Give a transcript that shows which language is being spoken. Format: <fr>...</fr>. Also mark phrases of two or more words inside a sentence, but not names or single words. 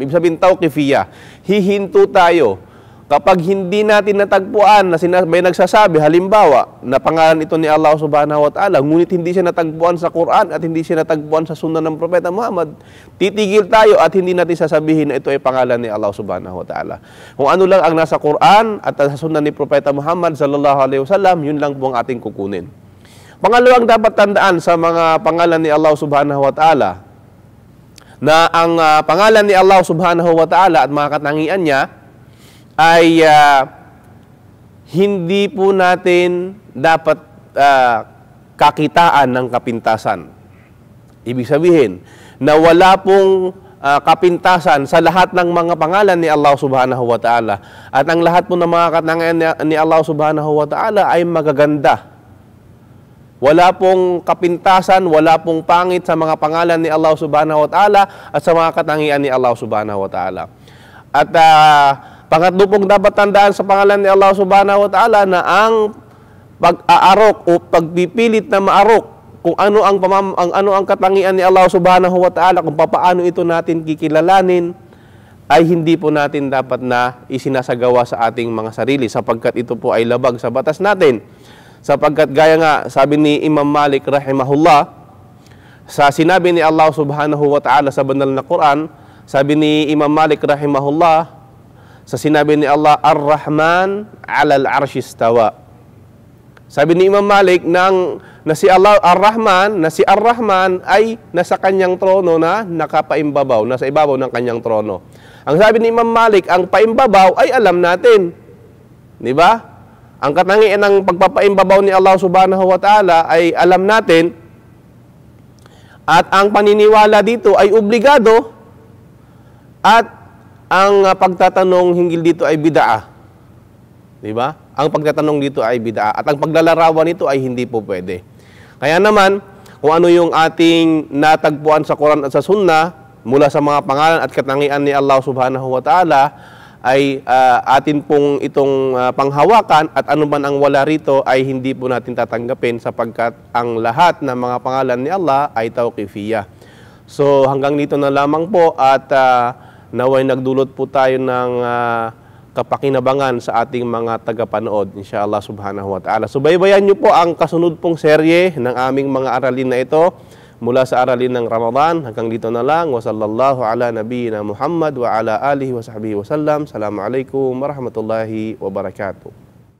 <tl>Ibig sabihin tawqifiyah, hihinto tayo. Kapag hindi natin natagpuan na may nagsasabi, halimbawa, na pangalan ito ni Allah</tl> <ar>سبحانه وتعالى,</ar> <tl>ngunit hindi siya natagpuan sa Quran at hindi siya natagpuan sa sunnah ng Propeta Muhammad, titigil tayo at hindi natin sasabihin na ito ay pangalan ni Allah</tl> <ar>سبحانه وتعالى.</ar> <tl>Kung ano lang ang nasa Quran at sa sunnah ni Propeta Muhammad</tl> <ar>صلى الله عليه وسلم,</ar> <tl>yun lang po ang ating kukunin. Pangalawang dapat tandaan sa mga pangalan ni Allah</tl> <ar>سبحانه وتعالى,</ar> <tl>na ang pangalan ni Allah</tl> <ar>سبحانه وتعالى</ar> <tl>at mga katangian niya ay hindi po natin dapat kakitaan ng kapintasan. Ibig sabihin na wala pong kapintasan sa lahat ng mga pangalan ni Allah</tl> <ar>سبحانه وتعالى.</ar> <tl>At ang lahat po ng mga katangian ni Allah</tl> <ar>سبحانه وتعالى</ar> <tl>ay magaganda. Wala pong kapintasan, wala pong pangit sa mga pangalan ni Allah</tl> <ar>سبحانه وتعالى</ar> <tl>at sa mga katangian ni Allah</tl> <ar>سبحانه وتعالى.</ar> <tl>At pangatlo pong dapat tandaan sa pangalan ni Allah</tl> <ar>سبحانه وتعالى</ar> <tl>na ang pag-aarok o pagpipilit na maarok kung ano ang katangian ni Allah</tl> <ar>سبحانه وتعالى,</ar> <tl>kung paano ito natin kikilalanin, ay hindi po natin dapat na isinasagawa sa ating mga sarili, sapagkat ito po ay labag sa batas natin. Sapagkat gaya nga sabi ni Imam Malik rahimahullah, sa sinabi ni Allah</tl> <ar>سبحانه وتعالى</ar> <tl>sa banal na Quran, sabi ni Imam Malik rahimahullah, sa sinabi ni Allah,</tl> <ar>الرحمن على العرش استوى.</ar> <tl>Sabi ni Imam Malik na si Allah Ar-Rahman, na si Ar-Rahman ay nasa kanyang trono na nakapaimbabaw, nasa ibabaw ng kanyang trono. Ang sabi ni Imam Malik, ang paimbabaw ay alam natin. Di ba? Ang katangian ng pagpapaimbabaw ni Allah</tl> <ar>سبحانه وتعالى</ar> <tl>ay alam natin. At ang paniniwala dito ay obligado. At ang pagtatanong hinggil dito ay bid'ah. Di ba? Ang pagtatanong dito ay bid'ah. At ang paglalarawan nito ay hindi po pwede. Kaya naman, kung ano yung ating natagpuan sa Quran at sa Sunnah, mula sa mga pangalan at katangian ni Allah</tl> <ar>سبحانه وتعالى,</ar> <tl>ay atin pong itong panghawakan, at ano man ang wala rito ay hindi po natin tatanggapin, sapagkat ang lahat ng mga pangalan ni Allah ay tawqifiyah. So hanggang dito na lamang po, at naway nagdulot po tayo ng kapakinabangan sa ating mga tagapanood,</tl> <ar>إن شاء الله سبحانه وتعالى. Subaybayan niyo po ang kasunod pong serye ng aming mga aralin na ito mula sa aralin ng Ramadan.</ar> <tl>Hanggang dito na lang.</tl> <ar>وصلى الله على نبينا محمد وعلى آله وصحبه وسلم. السلام عليكم ورحمة الله وبركاته.</ar>